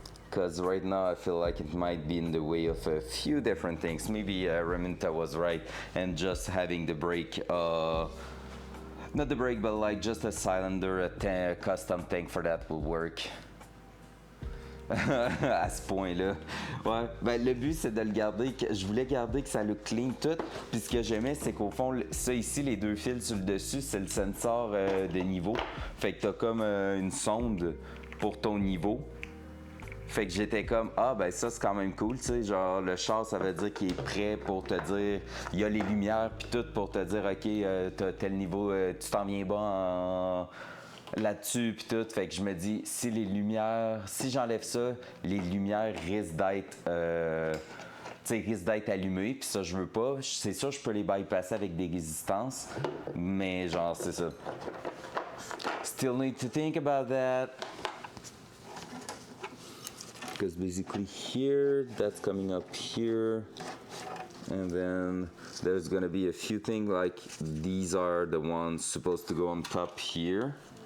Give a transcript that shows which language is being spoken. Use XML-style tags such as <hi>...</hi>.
<en>Because right now I feel like it might be in the way of a few different things. Maybe Raminta was right, and just having the brake, not the brake, but like just a cylinder, a custom tank for that will work.</en> <fr>À ce point-là. Ouais. Ben, le but, c'est de le garder. Je voulais garder que ça le clean tout. Puis ce que j'aimais, c'est qu'au fond, ça ici, les deux fils sur le dessus, c'est le sensor de niveau. Fait que t'as comme une sonde pour ton niveau. Fait que j'étais comme, ah ben ça c'est quand même cool, tu sais, genre le char ça veut dire qu'il est prêt pour te dire, il y a les lumières puis tout pour te dire, ok, t'as tel niveau, tu t'en viens bas là-dessus puis tout. Fait que je me dis, si les lumières, si j'enlève ça, les lumières risquent d'être allumées, puis ça je veux pas. C'est sûr je peux les bypasser avec des résistances, mais genre c'est ça.</fr> <en>Still need to think about that. Because basically here, that's coming up here, and then there's gonna be a few things like these are the ones supposed to go on top here.</en>